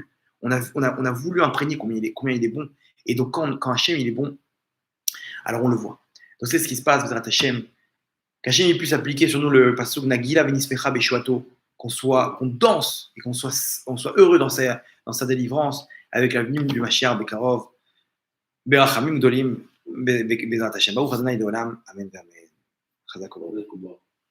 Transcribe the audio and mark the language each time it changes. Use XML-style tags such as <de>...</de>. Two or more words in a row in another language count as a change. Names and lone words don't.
<fr>On a voulu imprégner combien il est bon. Et donc, quand Hachem il est bon, alors on le voit. Donc, c'est ce qui se passe,</fr> <he>בעזרת השם.</he> <fr>Qu'Hachem puisse appliquer sur nous le pasuk</fr> <he>נגילה ונשמחה בישועתו,</he> <fr>qu'on danse et qu'on soit heureux dans sa délivrance avec la venue du</fr> <he>משיח בקרוב, ברחמים גדולים, בעזרת השם. ברוך אדוני לעולם. אמן. אמן.</he>